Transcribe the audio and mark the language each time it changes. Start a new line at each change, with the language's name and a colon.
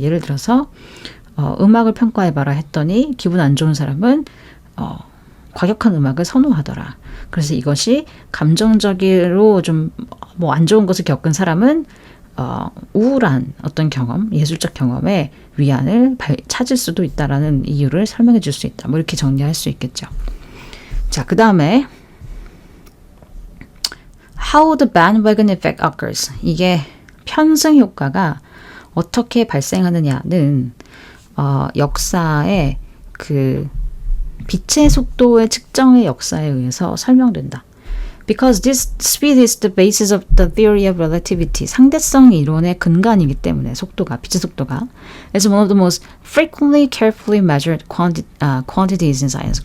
Korean: 예를 들어서 음악을 평가해봐라 했더니 기분 안 좋은 사람은 과격한 음악을 선호하더라. 그래서 이것이 감정적으로 좀 뭐 안 좋은 것을 겪은 사람은 우울한 어떤 경험, 예술적 경험에 위안을 찾을 수도 있다라는 이유를 설명해 줄 수 있다. 뭐 이렇게 정리할 수 있겠죠. 자, 그 다음에
English: How the bandwagon effect occurs.
Korean: 이게 편승 효과가 어떻게 발생하느냐는 역사의 그 빛의 속도의 측정의 역사에 의해서 설명된다.
English: Because this speed is the basis of the theory of relativity.
Korean: 상대성 이론의 근간이기 때문에 빛의 속도가
English: is one of the most frequently carefully measured quantities in science.